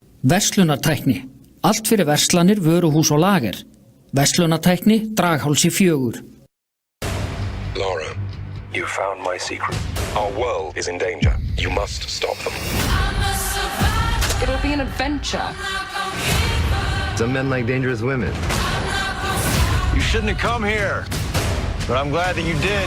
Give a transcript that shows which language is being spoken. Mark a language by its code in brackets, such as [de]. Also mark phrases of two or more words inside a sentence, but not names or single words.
[is] Verslunartækni. Allt fyrir verslanir, vöruhús og lager. Verslunartækni, Draghálsi 4. [en] Laura, you found my secret. Our world is in danger. You must stop them. It'll be an adventure. Some men like dangerous women. You shouldn't have come here, but I'm glad that you did.